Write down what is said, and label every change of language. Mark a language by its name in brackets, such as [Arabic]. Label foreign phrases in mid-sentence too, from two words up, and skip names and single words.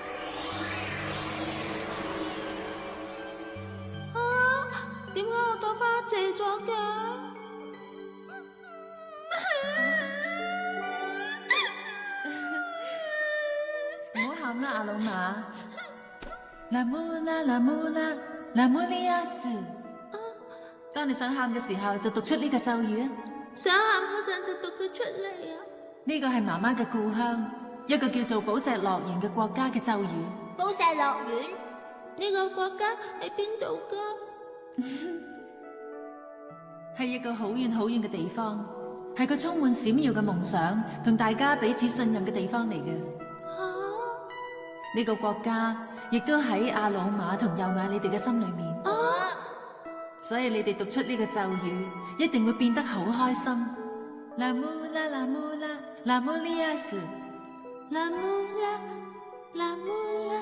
[Cantonese] 點解我朵花謝咗嘅？唔好喊啦，阿魯瑪。 La mula, la mula, la mulias。當你想喊嘅時候，就讀出呢個咒語啊！想喊嗰陣就讀佢出嚟啊！呢個係媽媽嘅故鄉，一個叫做寶石樂園嘅國家嘅咒語。寶石樂園？呢個國家喺邊度噶？係一個好遠好遠嘅地方，係個充滿閃耀嘅夢想同大家彼此信任嘅地方嚟嘅。呢個國家亦都喺阿魯瑪同幼馬你哋嘅心裏面。所以你哋讀出呢個咒語，一定會變得好開心。 La mula, la mula, la mulias。 La mula, la mula,